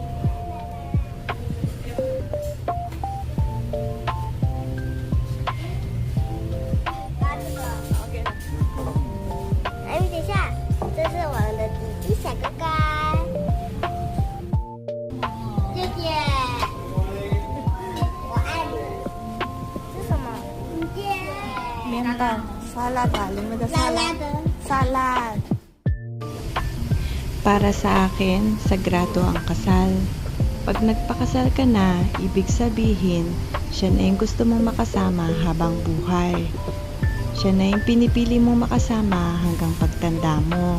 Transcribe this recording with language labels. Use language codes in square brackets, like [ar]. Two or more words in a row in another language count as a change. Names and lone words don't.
[zh] 等一下，这是我们的弟弟小哥哥，姐姐，我爱你。这是什么？面包salad, [en] limit salad. Salad. [tl] Para sa akin, sagrado ang kasal. Pag nagpakasal ka na, ibig sabihin, siya na yung gusto mong makasama habang buhay. Siya na yung pinipili mong makasama hanggang pagtanda mo.